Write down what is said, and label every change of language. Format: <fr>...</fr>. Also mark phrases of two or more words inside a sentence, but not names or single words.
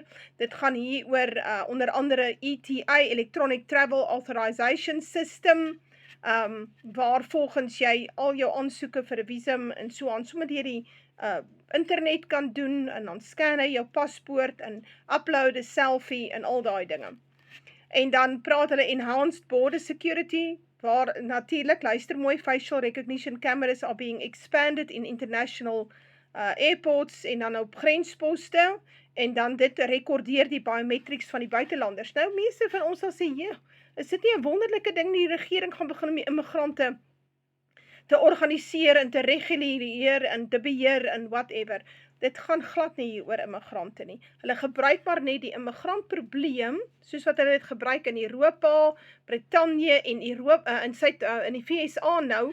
<af>Dit gaan hier oor onder andere ETA, Electronic Travel Authorization System, waar volgens jy al jou aansoeke vir 'n visum en so aan, sommer deur die internet kan doen, en dan scan hy jou paspoort, en upload 'n selfie, en al daai dinge. En dan praat hulle</af> <en>enhanced border security,</en> <af>waar natuurlik, luister mooi,</af> <en>facial recognition cameras are being expanded in international airports,</en> <af>en dan op grensposte, en dan dit rekordeer die biometrics van die buitelanders. Nou, meeste van ons sal sê, is dit nie 'n wonderlike ding, die regering gaan begin om die immigrante te organiseer en te reguleer en te beheer en whatever. Dit gaan glad nie hier oor immigrante nie. Hulle gebruik maar net die immigrantprobleem, soos wat hulle dit gebruik in Europa, Brittanje en in die VSA nou.</af>